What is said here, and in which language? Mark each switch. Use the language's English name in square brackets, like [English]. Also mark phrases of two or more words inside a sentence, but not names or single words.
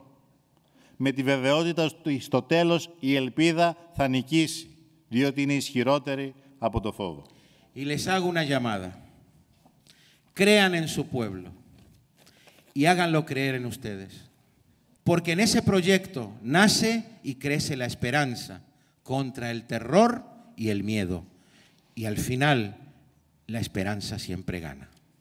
[Greek] Με τη βεβαιότητα ότι στο τέλος η ελπίδα θα νικήσει, διότι είναι ισχυρότερη από το φόβο. [Spanish] Y les hago una llamada. Crean en su pueblo y háganlo creer en ustedes. Porque en ese proyecto nace y crece la esperanza contra el terror y el miedo. Y al final, la esperanza siempre gana.